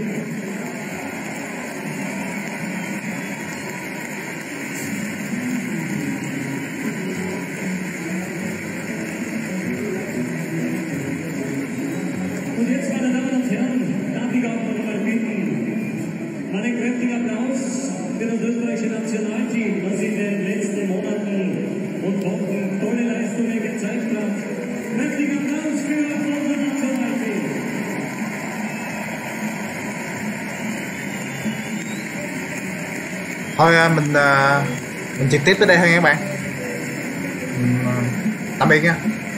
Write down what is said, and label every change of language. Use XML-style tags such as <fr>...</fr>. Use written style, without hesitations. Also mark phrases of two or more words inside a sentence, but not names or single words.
<de>Und jetzt, meine Damen und Herren, darf ich auch noch einmal bitten, einen kräftigen Applaus für das österreichische Nationalteam, das in den letzten Monaten und Wochen tolle Leistungen gezeigt hat. Kräftigen Applaus für unser Nationalteam.</de> <vi>Thôi mình trực tiếp tới đây thôi nha các bạn. Tạm biệt nha.</vi>